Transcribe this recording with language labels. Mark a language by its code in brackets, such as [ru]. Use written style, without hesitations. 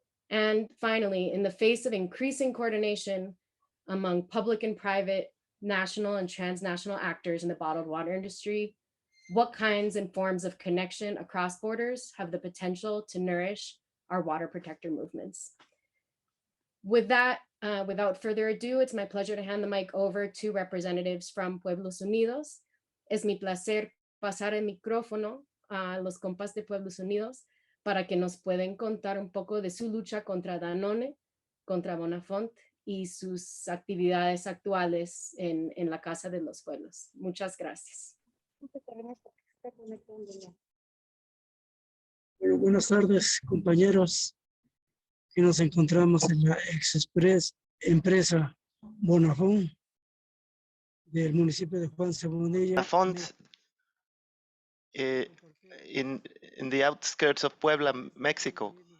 [en] And finally, in the face of increasing coordination among public and private, national and transnational actors in the bottled water industry, what kinds and forms of connection across borders have the potential to nourish our water protector movements? With that, without further ado, it's my pleasure to hand the mic over to representatives from Pueblos Unidos. [es] Es mi placer pasar el micrófono a los compas de Pueblos Unidos para que nos pueden contar un poco de su lucha contra Danone, contra Bonafont y sus actividades actuales en la Casa de los Pueblos. Muchas gracias. Bueno, buenas tardes, compañeros, que nos encontramos en la empresa Bonafont del municipio de Juan Cebonilla. [en] Bonafont in the outskirts of Puebla, Mexico.